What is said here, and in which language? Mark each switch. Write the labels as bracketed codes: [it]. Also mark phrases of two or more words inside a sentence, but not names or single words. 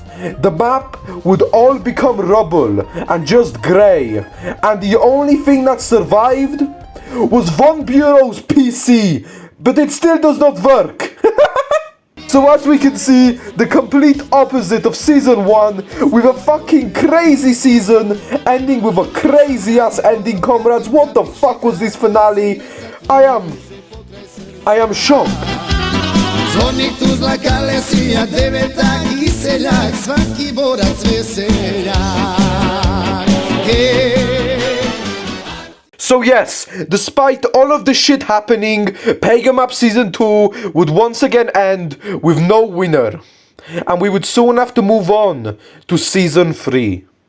[en] The map would all become rubble and just grey, and the only thing that survived was Von Bureau's PC, but it still does not work. So as we can see, the complete opposite of season 1, with a fucking crazy season, ending with a crazy ass ending, comrades. What the fuck was this finale? I am shocked. [bs] Zvornik Tuzla Kalesija, devetak I seljak, svaki borac veseljak. [en] So yes, despite all of the shit happening, Pagan Map Season 2 would once again end with no winner. And we would soon have to move on to Season 3.